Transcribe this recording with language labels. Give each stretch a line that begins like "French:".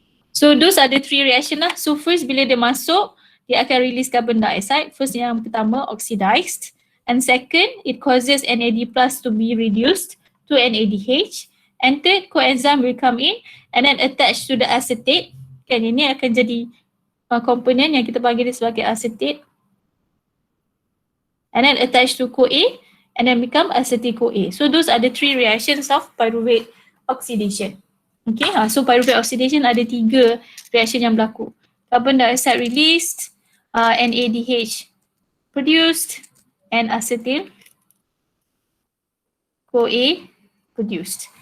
English: So those are the 3 reaction lah. So first
Malay: bila dia masuk, dia akan
English: release carbon dioxide. First
Malay: yang pertama
English: oxidized. And second, it causes NAD plus to be reduced to NADH. And third, coenzyme will come in and then attach to the acetate.
Malay: Kan ini akan jadi komponen yang kita panggil dia sebagai acetate.
English: And then attach to CoA and then become acetyl-CoA. So those are the 3 reactions of pyruvate oxidation. Okay, so pyruvate oxidation ada 3 reaction
Malay: yang berlaku.
English: Carbon dioxide released, NADH produced, and acetyl-CoA produced.